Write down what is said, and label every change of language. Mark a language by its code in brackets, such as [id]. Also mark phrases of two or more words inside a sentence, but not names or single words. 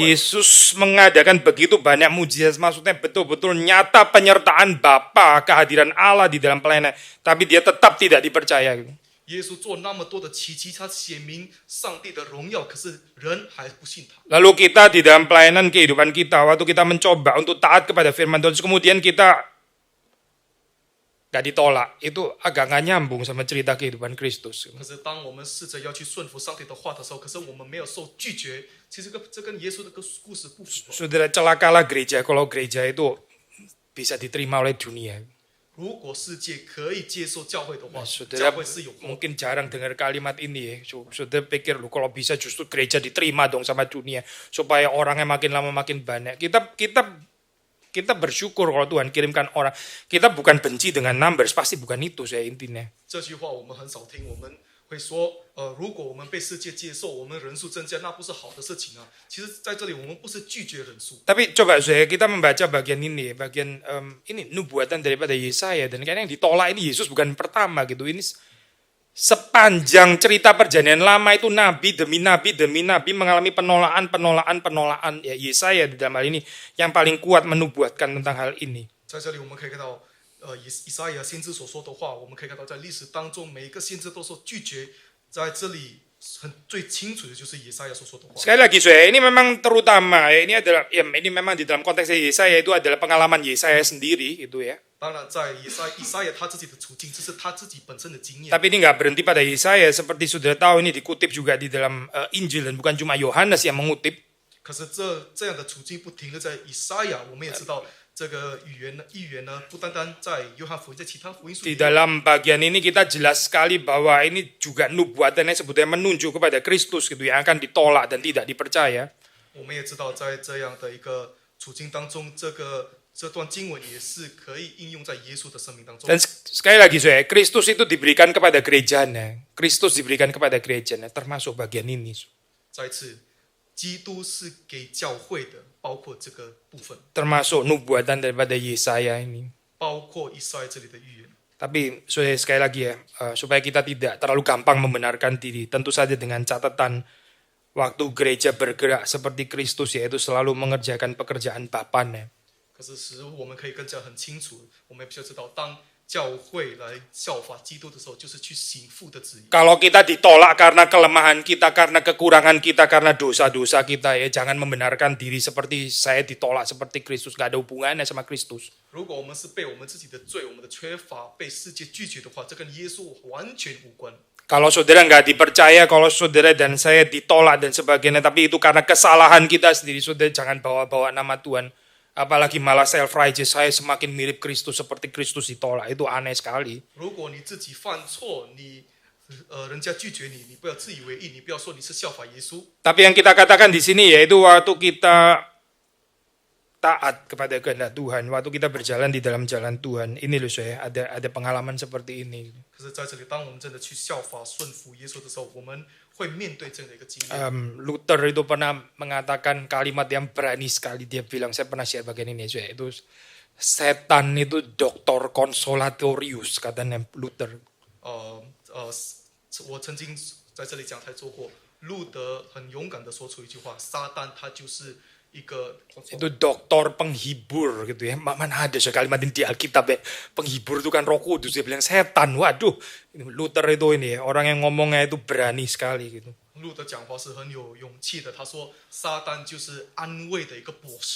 [id] Yesus mengadakan begitu banyak mujizat, maksudnya betul-betul nyata penyertaan Bapa, kehadiran Allah di dalam pelayanan, tapi dia tetap tidak dipercaya gitu. [zh] 耶稣做那么多的奇迹，他显明上帝的荣耀，可是人还不信他。 [id] Lalu kita di dalam pelayanan kehidupan kita, waktu kita mencoba untuk taat kepada firman Tuhan, kemudian kita gak ditolak, itu agak gak nyambung sama cerita kehidupan Kristus. [zh] 可是当我们试着要去顺服上帝的话的时候，可是我们没有受拒绝，其实这跟耶稣的故事不符合。 [id] Saudara, celakalah gereja kalau gereja itu bisa diterima oleh dunia. [zh] 如果世界可以接受教会的话， [id] Saudara [zh] 教会是有光。 [id] mungkin jarang dengar kalimat ini ya. Saudara pikir lu kalau bisa justru gereja diterima dong sama dunia supaya orangnya makin lama makin banyak. Kita bersyukur kalau Tuhan kirimkan orang. Kita bukan benci dengan numbers, pasti bukan itu saya intinya. [zh] 这句话我们很少听，我们会说，如果我们被世界接受，我们人数增加，那不是好的事情啊。其实在这里我们不是拒绝人数。 [id] Tapi coba kita membaca bagian ini, bagian ini nubuatan daripada Yesaya, dan kayaknya yang ditolak ini Yesus bukan pertama gitu. Ini sepanjang cerita perjanjian lama itu nabi demi nabi mengalami penolakan. Ya, Yesaya di dalam hal ini yang paling kuat menubuatkan tentang hal ini. [zh] 在这里我们可以看到，以赛亚先知所说的话，我们可以看到在历史当中每一个先知都说拒绝，在这里最清楚的就是以赛亚所说的话。 [id] Sekali lagi saya, ini memang terutama, ini adalah ya, ini memang di dalam konteks Yesaya itu adalah pengalaman Yesaya sendiri gitu ya. [zh] 当然，在以赛亚他自己的处境，这是他自己本身的经验。 [id] Tapi ini nggak berhenti pada Yesaya, seperti sudah tahu ini dikutip juga di dalam Injil dan bukan cuma Yohanes yang mengutip. [zh] 可是这样的处境不停的在以赛亚，我们也知道这个预言呢，不单单在约翰福音，在其他福音书 [id] Di dalam bagian ini kita jelas sekali bahwa ini juga nubuatannya sebetulnya menunjuk kepada Kristus gitu yang akan ditolak dan tidak dipercaya. [zh] 我们也知道，在这样的一个处境当中，这段经文也是可以应用在耶稣的生命当中。 [id] Dan sekali lagi saya, Kristus itu diberikan kepada gerejanya. Kristus diberikan kepada gerejanya, termasuk bagian ini. [zh] 再一次，基督是给教会的，包括这个部分， [id] Termasuk nubuatan daripada Yesaya ini. [zh] 包括以赛亚这里的预言。 [id] Tapi sekali lagi ya, supaya kita tidak terlalu gampang membenarkan diri, tentu saja dengan catatan waktu gereja bergerak seperti Kristus, yaitu selalu mengerjakan pekerjaan Bapanya. [zh] 可是使我们可以更加很清楚，我们必须要知道，当教会来效法基督的时候，就是去行父的旨意。 [id] Kalau kita ditolak karena kelemahan kita, karena kekurangan kita, karena dosa-dosa kita, ya jangan membenarkan diri seperti saya ditolak seperti Kristus, gak ada hubungannya sama Kristus. [zh] 如果我们是被我们自己的罪、我们的缺乏被世界拒绝的话，这跟耶稣完全无关。 [id] Kalau saudara nggak dipercaya, kalau saudara dan saya ditolak dan sebagainya, tapi itu karena kesalahan kita sendiri, saudara jangan bawa-bawa nama Tuhan. Apalagi malah self-righteous, saya semakin mirip Kristus seperti Kristus ditolak, itu aneh sekali. [zh] 如果你自己犯错，人家拒绝你，你不要自以为意，你不要说你是效法耶稣。 [id] Tapi yang kita katakan di sini yaitu waktu kita taat kepada kehendak Tuhan, waktu kita berjalan di dalam jalan Tuhan. Ini loh saya, ada pengalaman seperti ini. [zh] 可是在这里，当我们真的去效法、顺服耶稣的时候，我们会面对这样的一个经验。 [id] Luther itu pernah mengatakan kalimat yang berani sekali. Dia bilang, saya pernah share bagian ini saya, itu setan itu dokter konsolatorius, katanya Luther. [zh] 我曾经在这里讲台做过，路德很勇敢的说出一句话：撒旦他就是一个 [id] Itu dokter penghibur gitu ya. Mana ada kalimat ini di Alkitab ya. Penghibur itu kan Roh Kudus. Dia bilang setan. Waduh, Luther itu ini ya, orang yang ngomongnya itu berani sekali gitu. [zh] 路德讲话是很有勇气的。他说，撒旦就是安慰的一个博士。